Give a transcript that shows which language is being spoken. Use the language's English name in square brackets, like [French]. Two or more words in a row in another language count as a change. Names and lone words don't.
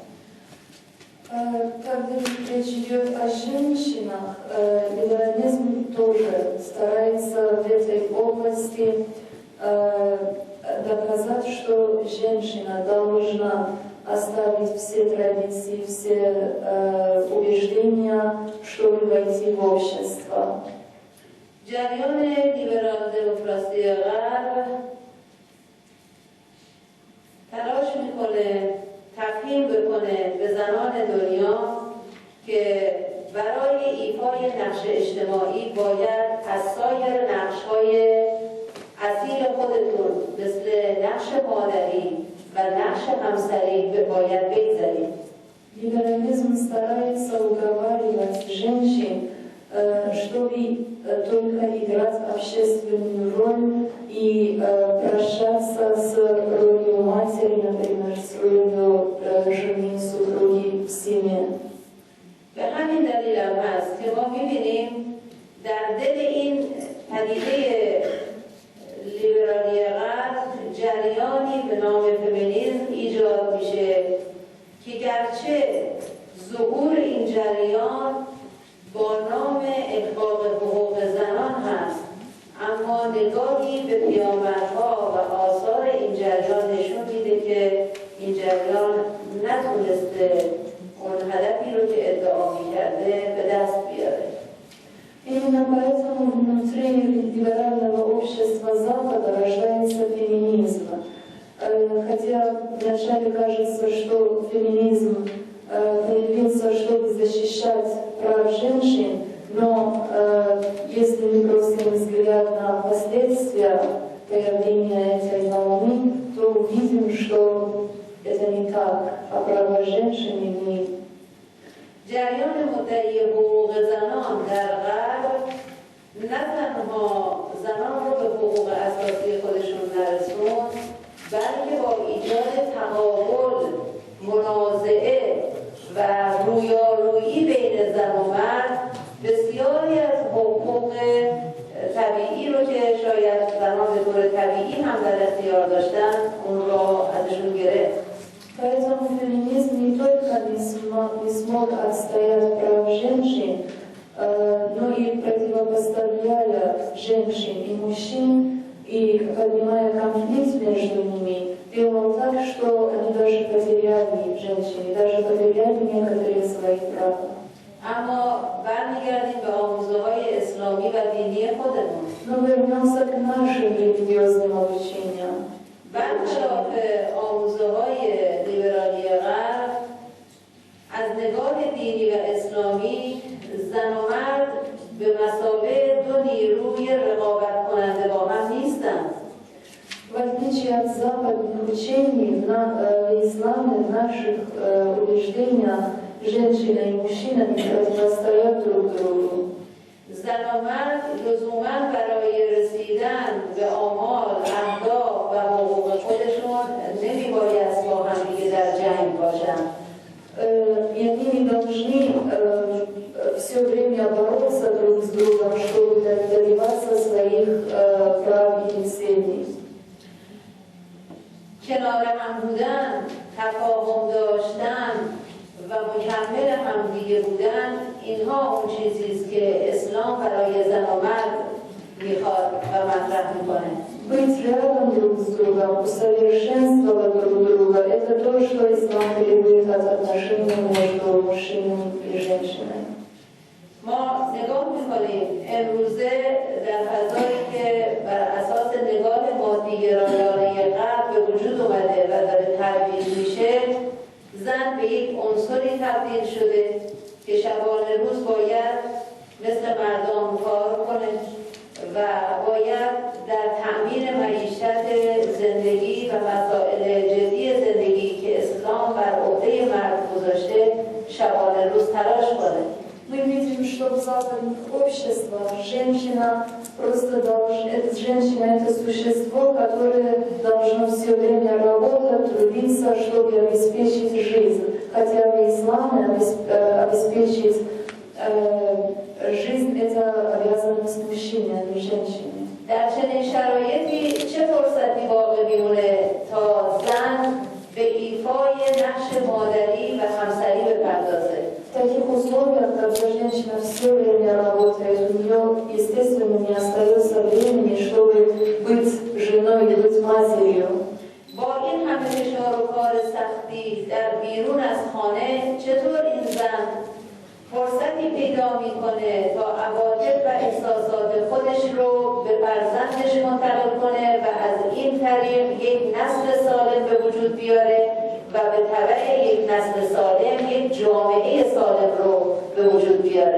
[Russian] Когда речь идет о женщинах, либерализм тоже старается в этой области доказать, что женщина должна оставить все традиции, все убеждения, чтобы войти в общество. [Persian] جریان لیبرال دموکراسی غرب تلاش میکنه تفهیم بکنه به زنان دنیا که برای ایفای نقش اجتماعی باید از سایر نقش‌های اصیل خودتون مثل نقش مادری و نقش همسری باید بگذارید. [Russian] Либерализм старается уговаривать женщин, чтобы только играть общественную роль и прощаться с ролью матери, например, с ролью жены, супруги в семье. [Persian] به همین دلیل هم هست که ما می‌بینیم در دل این پدیده لیبرالی غرب جریانی به نام فمینیسم ایجاد میشه که گرچه ظهور این جریان با نام احقاق حقوق زنان هست، اما نگاهی به پیامدها و آثار این جریان نشون میده که این جریان نتونسته اون هدفی رو که ادعا میکرده به دست بیاره. [Russian] Именно поэтому внутри либерального общества Запада рождается феминизм. Хотя вначале кажется, что феминизм появился, чтобы защищать прав женщин, но если мы бросим взгляд на последствия появления этой волны, то увидим, что это не так, а права женщин не. [Persian] جریان مدعی حقوق زنان در غرب نه تنها زنان رو به حقوق اساسی خودشون نرسوند، بلکه با ایجاد تقابل، منازعه و رویارویی بین زن و مرد بسیاری از حقوق طبیعی رو که شاید زنان به طور طبیعی هم در اختیار داشتن اون رو ازشون گرفت. [Russian] Поэтому феминизм не только не смог отстоять прав женщин, но и противопоставляя женщин и мужчин, и поднимая конфликт между ними, делал так, что они даже потеряли женщины, даже потеряли некоторые свои права. [Persian] اما برمیگردیم به آموزه‌های اسلامی و دینی خودمون. [Russian] Но вернемся к нашим религиозным обучениям. [Persian] برخلاف آموزه‌های لیبرالی غرب، از نگاه دینی و اسلامی زن و مرد به مثابه دو نیروی رقابت کننده با هم نیستند. [Russian] В отличие от западных учений, в исламе, в наших убеждениях, женщина и мужчина не противостоят друг другу. [Persian] زن و مرد لزوما برای رسیدن به آمال، اهداف و حقوق خودشون نمیباید با هم دیگه در جنگ باشن. [Russian] И они не должны все время бороться друг с другом, чтобы добиваться своих прав и целей. [Persian] کنار هم بودن، تفاهم داشتن و مکمل همدیگه بودن، اینها اون چیزیست که اسلام برای زن و مرد میخواد و مطرح میکنه. [Russian] быть рядом друг с другом, усовершенствовать друг друга. Это то, что ислам требует от отношений между мужчиной и женщиной. [Persian] ما نگاه میکنیم امروزه در فضایی که بر اساس نگاه مادی‌گرایانه غرب به وجود اومده و داره ترویج میشه، زن به یک عنصری تبدیل شده که شبانه روز باید مثل مردان کار کنه و باید در تأمین معیشت زندگی و مسائل جدی زندگی که اسلام بر عهده مرد گذاشته شبانه روز تلاش کنه. [Russian] Мы видим, что в западных обществах женщина это существо, которое должно все время работать, трудиться, чтобы обеспечить жизнь. Хотя в исламе обеспечить жизнь это обязанность мужчины, а не женщины. [Persian] در چنین شرایطی چه فرصتی باقی میمونه تا زن به ایفای نقش مادری و همسری بپردازه؟ [Russian] В таких условиях, когда женщина все время работает, у нее, естественно, не остается времени, чтобы быть женой и быть матерью. [Persian] با این همه فشار و کار سختی در بیرون از خانه چطور این زن فرصتی پیدا میکنه تا عواطف و احساسات خودش رو به فرزندش منتقل کنه و از این طریق یک نسل سالم به وجود بیاره و به تبع یک نسل سالم یک جامعه سالم رو به وجود بیاره.